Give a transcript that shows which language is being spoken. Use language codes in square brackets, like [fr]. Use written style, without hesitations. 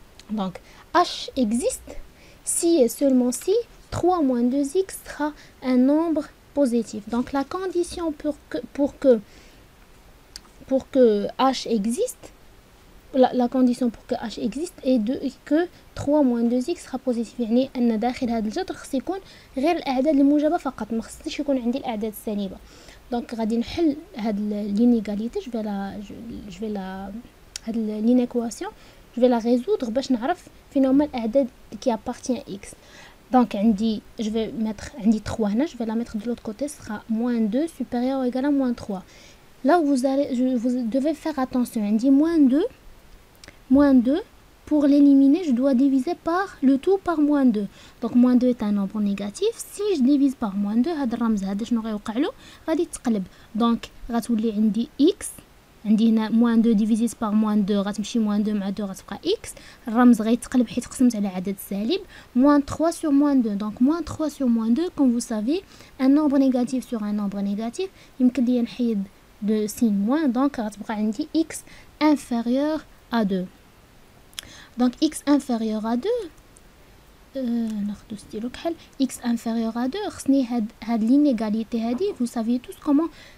[fr] donc h existe si et seulement si 3 moins 2x sera un nombre positif. donc la condition pour que h existe, la condition pour que h existe est que 3 moins 2x sera positif. [ar] يعني ان داخل هذا الجذر خص يكون غير الاعداد الموجبه فقط، ما خصش يكون عندي الاعداد السالبه. دونك غادي نحل هاد لينيغاليتي، جو في لا هاد لينيكواسيون je vais la résoudre باش نعرف فين هما الاعداد qui appartient à x. [fr] donc عندي je vais mettre عندي 3 هنا، je vais la mettre de l'autre côté, ce sera moins 2 supérieur ou égal à moins 3. là vous devez faire attention, عندي moins 2 pour l'éliminer je dois diviser par le tout par moins 2. donc moins 2 est un nombre négatif. [ar] si je divise par moins 2 هذا الرمز هذا شنو غيوقع له؟ غادي يتقلب. donc غتولي عندي x، عندي هنا moins 2 divisé par moins 2 غتمشي moins 2 مع 2 غتبقى x، الرمز غيتقلب حيت قسمت على عدد سالب. [fr] moins 3 sur moins 2. donc moins 3 sur moins 2 comme vous savez un nombre négatif sur un nombre négatif يمكن لي نحيد de signe moins، donc غتبقى عندي x inférieur à 2. donc x inférieur à 2 ناخدو ستيلو كحل x inférieur à 2 خصني هاد l'inégalité هادي vous savez tous comment